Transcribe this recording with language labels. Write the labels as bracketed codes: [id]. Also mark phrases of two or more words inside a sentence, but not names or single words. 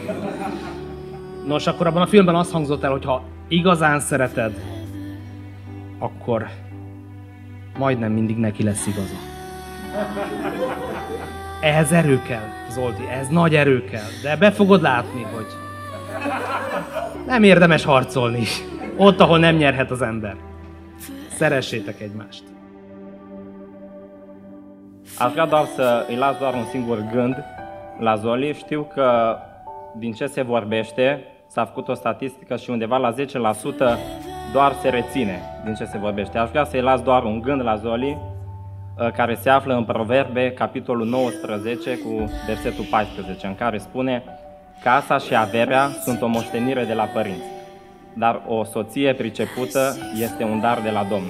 [hu] Nos, akkor abban a filmben azt hangzott el, hogy ha igazán szereted, akkor majdnem mindig neki lesz igaza. Ehhez erő kell, Zolti, ehhez nagy erő kell, de be fogod látni, hogy nem érdemes harcolni ott, ahol nem nyerhet az ember. Szeressétek egymást. [ro] Aș vrea doar să îi las doar un singur gând la Zoli. Știu că din ce se vorbește, s-a făcut o statistică și undeva la 10% doar se reține din ce se vorbește. Aș vrea să-i las doar un gând la Zoli, care se află în Proverbe, capitolul 19, cu versetul 14, în care spune: casa și averea sunt o moștenire de la părinți, dar o soție pricepută este un dar de la Domnul.